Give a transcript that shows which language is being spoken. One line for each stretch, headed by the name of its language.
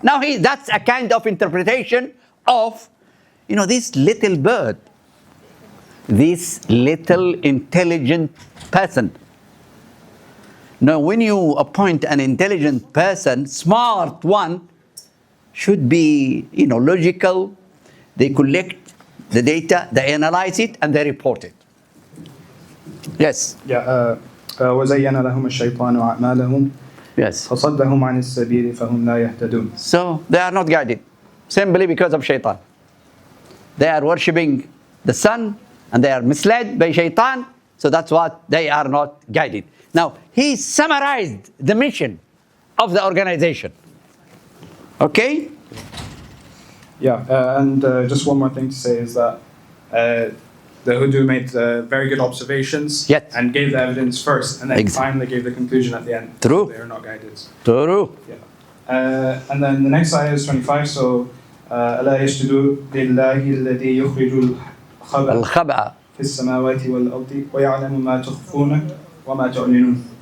English: Now that's a kind of interpretation of, this little bird, this little intelligent person. Now when you appoint an intelligent person, smart one, should be logical. They collect the data, they analyze it, and they report it. Yes.
Arabic: Yeah. وزين لهم الشيطان أعمالهم
English: Yes.
Arabic: فصدهم عن السبيل فهم لا يهتدون.
English: So they are not guided simply because of shaitan. They are worshipping the sun and they are misled by shaitan. So that's what they are not guided. Now, he summarized the mission of the organization. Okay? Yeah, and just one more thing to say is that the Hudu made very good observations Yes. and gave the evidence first, and then finally gave the conclusion at the end. True. They are not guided. True. Yeah. And then the next ayah is 25.
Arabic: So, ألا يسجدوا لله الذي يخرج الخبأ Al-Khaba'a. في السماوات والأرض ويعلم ما تخفون وما تعلنون.